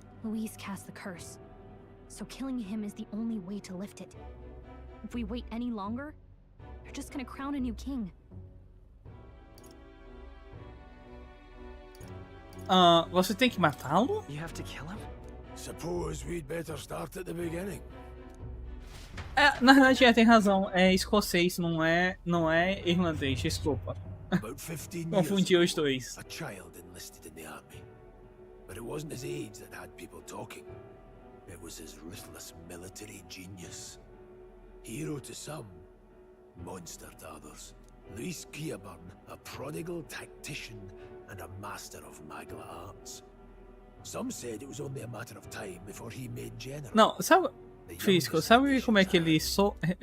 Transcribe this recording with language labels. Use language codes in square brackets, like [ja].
[en] Luis cast the curse, so killing him is the only way to lift it. If we wait any longer, they're just gonna crown a new king. [pt] Você tem que matá-lo? [en] You have to kill him? Suppose we'd better start at the beginning. [pt] Na verdade, tem razão. É escocês, não é irlandês, desculpa. [en] About 15 [pt] Confundi os dois. [en] A child enlisted in the army. But it wasn't his age that had people talking. It was his ruthless military genius. Hero to some, monster to others. Luis Guillaburn, a prodigal tactician and a master of magla arts. Some said it was only a matter of time before he made general. [pt] Não, sabe, Físico, sabe como é que ele soa?